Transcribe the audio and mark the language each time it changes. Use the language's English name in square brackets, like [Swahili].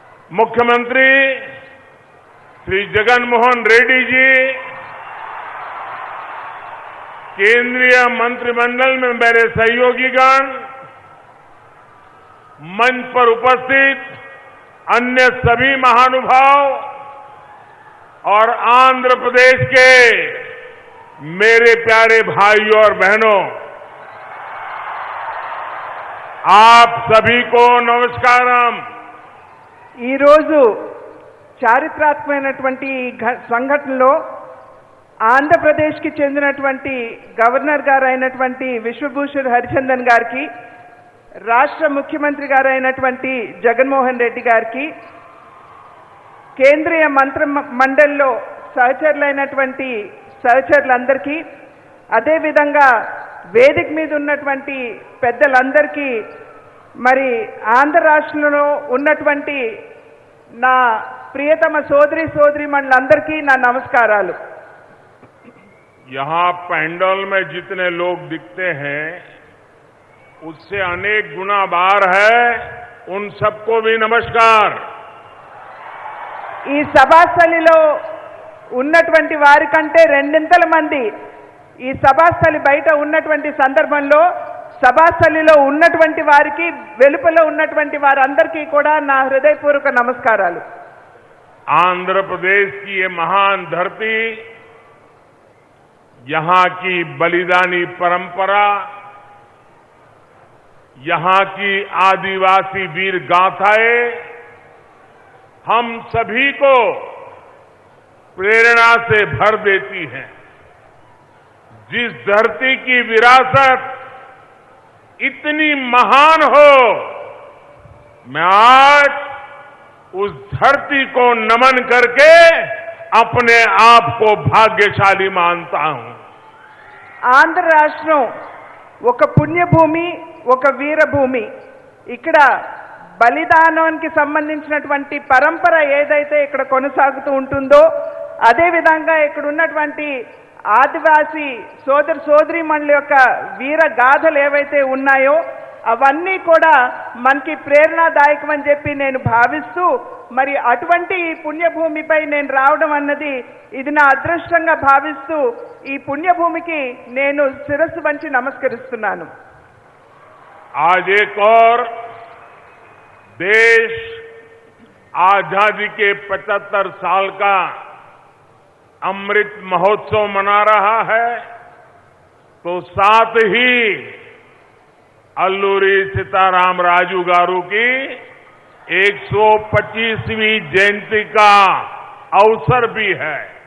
[Hindi] मुख्यमंत्री श्री जगनमोहन रेड्डी जी, केंद्रीय मंत्रिमंडल में मेरे सहयोगीगण, मंच पर उपस्थित अन्य सभी महानुभाव और आंध्र प्रदेश के मेरे प्यारे भाइयों और बहनों, आप सभी को नमस्कारम. [Telugu] ఈ రోజు చారిత్రాత్మకమైనటువంటి సంఘటనలో ఆంధ్రప్రదేశ్ కి చెందినటువంటి గవర్నర్ గారు అయినటువంటి విశ్వభూషణ్ హరిచందన్ గారికి, రాష్ట్ర ముఖ్యమంత్రి గారు అయినటువంటి జగన్మోహన్ రెడ్డి గారికి, కేంద్రీయ మంత్రి మండలిలో సహచరులైనటువంటి సహచరులందరికీ, అదేవిధంగా వేదిక మీద ఉన్నటువంటి పెద్దలందరికీ, మరి ఆంధ్ర రాష్ట్రంలో ఉన్నటువంటి నా ప్రియతమ సోదరీమణులందరికీ నా నమస్కారాలు. [Hindi] यहाँ पैंडल में जितने लोग दिखते हैं उससे अनेक गुना बार है. उन सबको भी नमस्कार. [Telugu] ఈ సభాస్థలిలో ఉన్నటువంటి వారి కంటే రెండింతల మంది ఈ సభాస్థలి బయట ఉన్నటువంటి సందర్భంలో సభాస్థలిలో ఉన్నటువంటి వారికి, వెలుపల ఉన్నటువంటి వారందరికీ కూడా నా హృదయపూర్వక నమస్కారాలు. [Hindi] आंध्र प्रदेश की ये महान धरती, यहां की बलिदानी परंपरा, यहां की आदिवासी वीर गाथाएं हम सभी को प्रेरणा से भर देती हैं. जिस धरती की विरासत इतनी महान हो, मैं आज उस धरती को नमन करके अपने आप को भाग्यशाली मानता हूं. [Telugu] ఆంధ్ర రాష్ట్రం ఒక పుణ్యభూమి, ఒక వీరభూమి. ఇక్కడ బలిదానానికి సంబంధించినటువంటి పరంపర ఏదైతే ఇక్కడ కొనసాగుతూ ఉంటుందో, అదేవిధంగా ఇక్కడ ఉన్నటువంటి ఆదివాసీ సోదరీమణుల యొక్క వీర గాథలు ఏవైతే ఉన్నాయో అవన్నీ కూడా మనకి ప్రేరణాదాయకం అని చెప్పి నేను భావిస్తూ, మరి అటువంటి ఈ పుణ్యభూమిపై నేను రావడం అన్నది ఇది నా అదృష్టంగా భావిస్తూ ఈ పుణ్యభూమికి నేను శిరస్సు వంచి నమస్కరిస్తున్నాను. [Hindi] आज एक और देश आजादी के 75 साल का अमृत महोत्सव मना रहा है, तो साथ ही अल्लूरी सीतारामराजू गारू की 125वीं जयंती का अवसर भी है.